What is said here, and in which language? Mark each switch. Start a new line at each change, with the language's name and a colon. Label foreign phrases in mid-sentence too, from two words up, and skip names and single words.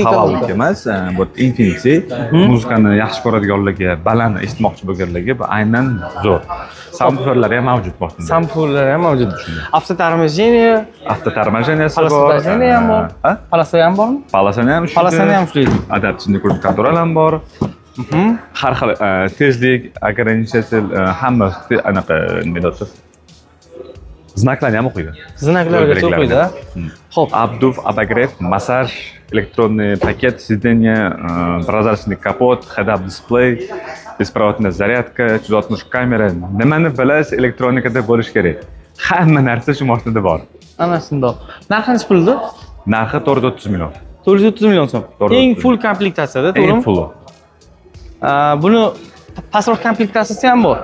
Uzbek: havolik emas, bu Infinity. Muzikani yaxshi ko'radiganlarga, baland eshitmoqchi bo'lganlarga bu aynan zo'r. Subwooferlar ham mavjud bor. Subwooferlar ham mavjud. Avtotarmajeniya, avtotarmajeniyasi bor. Palasajeniya ham bor. Palasa ham bormi? Palasani ham ishlaydi.
Russian: Adaptивный круиз контроль
Uzbek: ham bor. Har xil tezlik, ограничитель, hamma anaqa nima deyapti? Znaklarni ham o'qiydi. Znaklarigacha o'qiydi. Xo'p,
Russian: Обдув, обогрев, массаж, электронный пакет, сиденье, прозрачный капот,
English: head-up display,
Russian: беспроводная зарядка, 360 kamera.
Uzbek: Nimani bilasiz elektronikada bo'lishi kerak. Hamma narsa shu mashinada bor. ana shundoq. Narxi necha puldi? Narxi 430 million. 430 million so'm. 430 Eng full komplektatsiyada, Eng to'g'rimi? full. Buni pastroq komplektatsiyasi ham bor.